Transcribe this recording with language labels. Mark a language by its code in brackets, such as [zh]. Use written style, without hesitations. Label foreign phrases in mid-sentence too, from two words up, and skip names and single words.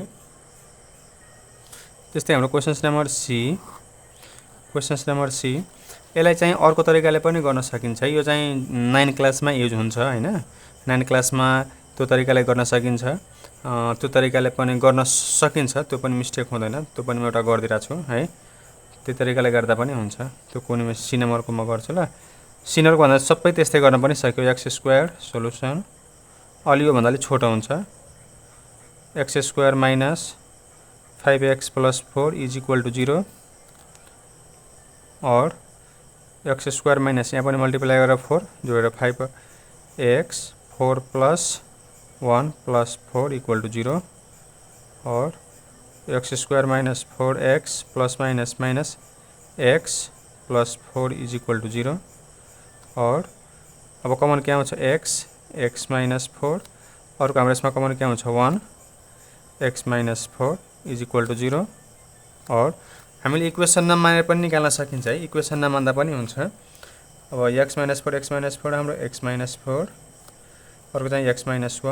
[ne] त्यस्तै हाम्रो क्वेशन्स नम्बर सी यसलाई चाहिँ अर्को तरिकाले पनि गर्न सकिन्छ यो चाहिँ 9 क्लासमा युज हुन्छ हैन 9 क्लासमा त्यो तरिकाले गर्न सकिन्छ त्यो तरिकाले पनि गर्न सकिन्छ त्यो पनि मिस्टेक हुँदैन त्यो पनि म एउटा गर्दिरा छु है त्यो तरिकाले गर्दा पनि हुन्छ त्यो कुनै सी नम्बरको म गर्छु ल सी नम्बरको भन्दा सबै त्यस्तै गर्न पनि सक्यो x² सोलुसन अलि यो भन्दा अलि छोटो हुन्छ x² - 5x + 4 = 0 और x² माइनस यहाँ पनि मल्टिप्लाई गरेर 4 जोडेर 5x 4 + 1 + 4 = 0 और x² - 4x ± -x + 4 = 0 और अब कमन क्या हुन्छ x - 4 और हाम्रो यसमा कमन क्या हुन्छ 1 x - 4 = 0 और हामीले इक्वेसन नमानेर पनि निकाल्न सकिन्छ है इक्वेसन नमान्दा पनि हुन्छ अब x - 4 हाम्रो x - 4 अर्को चाहिँ x - 1